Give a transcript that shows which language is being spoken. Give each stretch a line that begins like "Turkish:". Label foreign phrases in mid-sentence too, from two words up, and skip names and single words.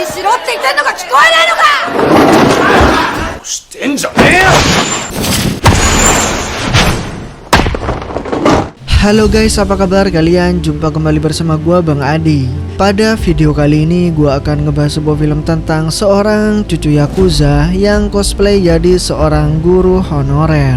Japanese: って言ってんのか聞こえないのか。してんじゃねえよ。
Indonesian: Halo guys, apa kabar kalian? Jumpa kembali bersama gua Bang Adi. Pada video kali ini gua akan ngebahas sebuah film tentang seorang cucu Yakuza yang cosplay jadi seorang guru honorer.